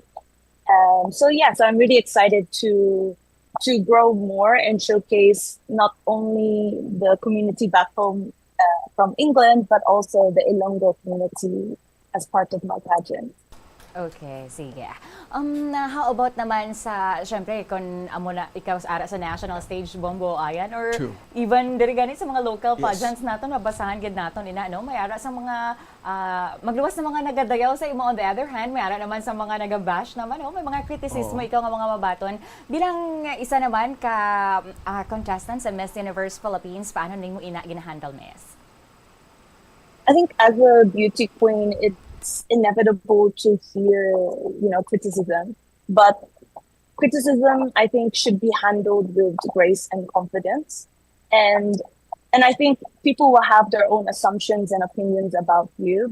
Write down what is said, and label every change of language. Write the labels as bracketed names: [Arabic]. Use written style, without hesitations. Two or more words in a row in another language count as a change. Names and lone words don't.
[English] So I'm really excited to grow more and showcase not only the community back home from England, but also the Ilonggo community as part of my pageant. [Hiligaynon] Okay, sige. [English] How about [Hiligaynon] naman sa, syempre, kung amo na ikaw ara sa national stage, Bombo, ayan, [English] or True. [Hiligaynon] even diri gani sa mga local [English] Yes. [Hiligaynon] pageants naton, mabasahan gid naton ina, no? May ara sa mga, magluwas na mga nagadayaw sa imo. [English] On the other hand, [Hiligaynon] may ara naman sa mga nagabash naman, no? May mga kritisismo ikaw nga mga mabaton. Bilang isa naman ka contestant sa Miss Universe Philippines, paano nimo ina ginahandle, [English] Miss? I think as a beauty queen, it's inevitable to hear, criticism. But criticism, I think, should be handled with grace and confidence. And and I think people will have their own assumptions and opinions about you.